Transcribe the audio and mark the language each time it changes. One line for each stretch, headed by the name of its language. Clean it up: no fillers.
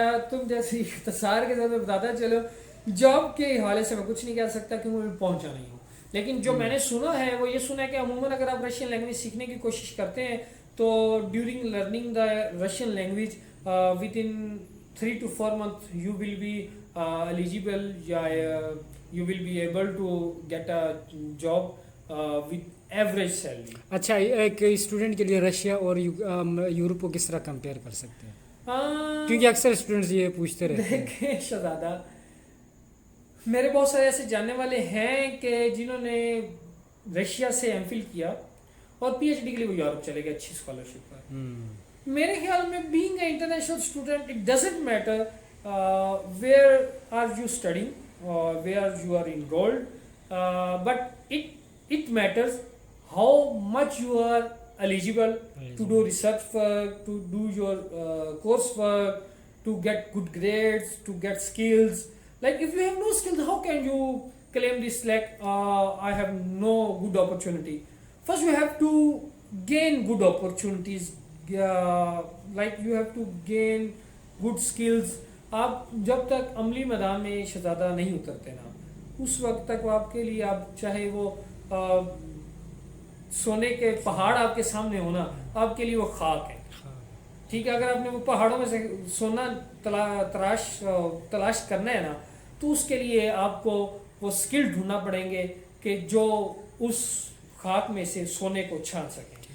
Urdu: تم جیسی اختصار کے ساتھ میں بتاتا چلو, جاب کے حوالے سے میں کچھ نہیں کہہ سکتا کیونکہ میں پہنچا نہیں ہوں, لیکن جو میں نے سنا ہے وہ یہ سنا ہے کہ عموماً اگر آپ رشین لینگویج سیکھنے کی کوشش کرتے ہیں تو
English: During learning the Russian language with in 3 to 4 months you will be eligible, you will be able to get a job with average salary.
Urdu: اچھا ایک اسٹوڈنٹ کے لیے رشیا اور یورپ کو کس طرح کمپیئر کر سکتے ہیں؟ کیونکہ اکثر اسٹوڈنٹس یہ پوچھتے رہتے ہیں. دیکھیں شہزادہ، میرے بہت سارے ایسے جاننے والے ہیں کہ جنہوں نے رشیا سے ایم فل کیا اور پی ایچ ڈی کے لیے وہ یورپ چلے گئے اچھی اسکالرشپ پر. میرے خیال میں
English: Being a international student it doesn't matter where are you studying اور where you are enrolled, but it matters how much you are eligible to do research work, to do your course work, to get good grades, to get skills. Like if you have no skills, how can you claim this like I have no good opportunity? First you have to gain good opportunities, like you have to gain good skills.
Urdu: آپ جب تک عملی میدان میں شہزادہ نہیں اترتے نا، اس وقت تک وہ آپ کے لیے، آپ چاہے وہ سونے کے پہاڑ آپ کے سامنے ہونا، آپ کے لیے وہ خاک ہے. ٹھیک ہے، اگر آپ نے وہ پہاڑوں میں سے سونا تلاش کرنا ہے نا، تو اس کے لیے آپ کو وہ سکل ڈھونڈنا پڑیں گے کہ جو اس خاک میں سے سونے کو چھان سکیں.